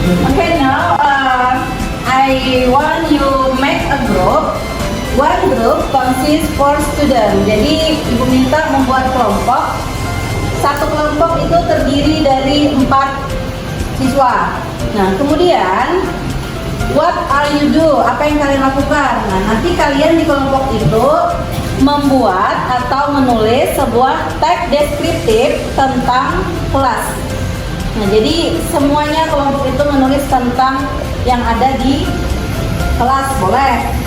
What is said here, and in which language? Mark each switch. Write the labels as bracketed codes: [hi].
[en] Okay, now I want you make a group. One group consists 4 students. [id] Jadi ibu minta membuat kelompok. Satu kelompok itu terdiri dari 4 siswa. Nah, kemudian [en] what are you do? [id] Apa yang kalian lakukan? Nah, nanti kalian di kelompok itu membuat atau menulis sebuah teks deskriptif tentang kelas. Nah, jadi semuanya kelompok itu menulis tentang yang ada di kelas, boleh.